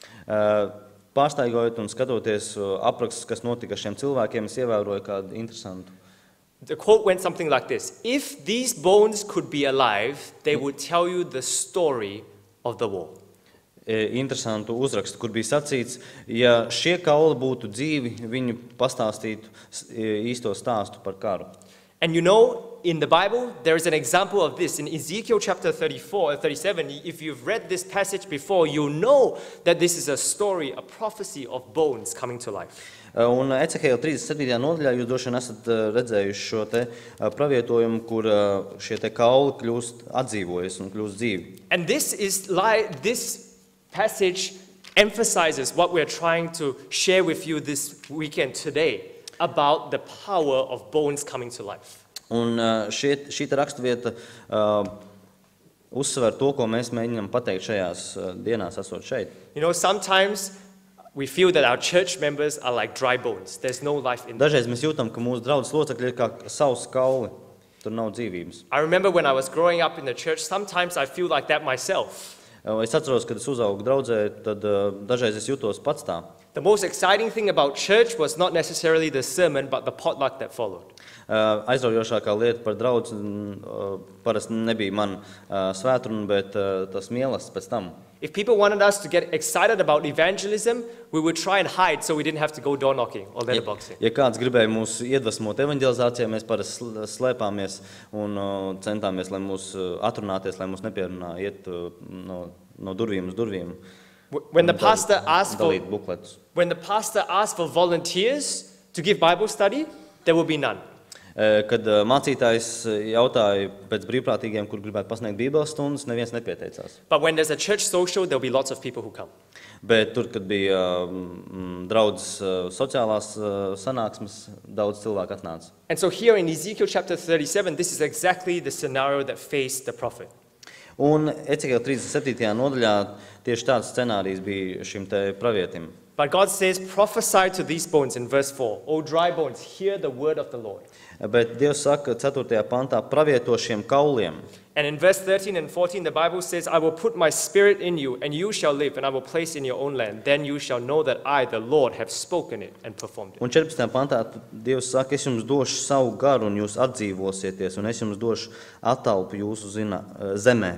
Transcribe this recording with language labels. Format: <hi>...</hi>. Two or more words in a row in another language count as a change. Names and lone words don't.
<lv>Pārstaigājot un skatoties aprakstus, kas notika šiem cilvēkiem, es ievēroju kādu interesantu.</lv> <en>The quote went something like this: "If these bones could be alive, they would tell you the story of the war."</en> <lv>Interesantu uzrakstu, kur bija sacīts, ja šie kauli būtu dzīvi, viņi pastāstītu īsto stāstu par karu.</lv> <en>And you know, in the Bible, there is an example of this. In Ezekiel chapter 34 or 37, if you've read this passage before, you know that this is a story, a prophecy of bones coming to life.</en> <lv>Un Ecehēla 37. nodaļā jūs droši vien esat redzējuši šo te pravietojumu, kur šie te kauli kļūst atdzīvojas un kļūst dzīvi.</lv> <en>And this passage emphasizes what we're trying to share with you this weekend today about the power of bones coming to life.</en> <lv>Un šī raksturvieta uzsver to, ko mēs mēģinām pateikt šajās dienās esot šeit.</lv> <en>You know, sometimes we feel that our church members are like dry bones. There's no life in them.</en> <lv>Dažreiz mēs jūtam, ka mūsu draudzes locekļi ir kā savs kauli, tur nav dzīvības.</lv> <en>I remember when I was growing up in the church, sometimes I feel like that myself.</en> <lv>Es atceros, kad es uzaugu draudzē, tad dažreiz es jutos pats tā.</lv> <en>The most exciting thing about church was not necessarily the sermon, but the potluck that followed.</en> <lv>Aizraujošākā lieta par draudzi parasti nebija man svētruna, bet tas mīlestības pēc tam.</lv> <en>If people wanted us to get excited about evangelism, we would try and hide so we didn't have to go door knocking or letterboxing.</en> <lv>Ja kāds gribēja mūs iedvesmot evanģelizācijā, mēs parasti slēpāmies un centāmies, lai mūs atrunāties, lai mūs nepierunā iet no durvīm uz durvīm.</lv> <en>When the pastor asked for volunteers to give Bible study, there will be none.</en> <lv>Kad mācītājs jautāja pēc brīvprātīgiem, kur gribētu pasniegt bībeles stundas, neviens nepieteicās.</lv> <en>But when there's a church social, there'll be lots of people who come.</en> <lv>Bet tur, kad bija draudzes sociālās sanāksmes, daudz cilvēku atnāca.</lv> <en>And so here in Ezekiel chapter 37, this is exactly the scenario that faced the prophet.</en> <lv>Un Ecehēla 37. nodaļā tieši tāds scenārijs bija šim te pravietim.</lv> <en>But God says, prophesy to these bones in verse 4. O dry bones, hear the word of the Lord.</en> <lv>Bet Dievs saka 4. pantā, pravieto šiem kauliem.</lv> <en>And in verse 13 and 14, the Bible says, I will put my spirit in you, and you shall live, and I will place in your own land. Then you shall know that I, the Lord, have spoken it and performed it.</en> <lv>Un 14. pantā Dievs saka, es jums došu savu garu, un jūs atdzīvosieties, un es jums došu atalpu jūsu zemē.</lv>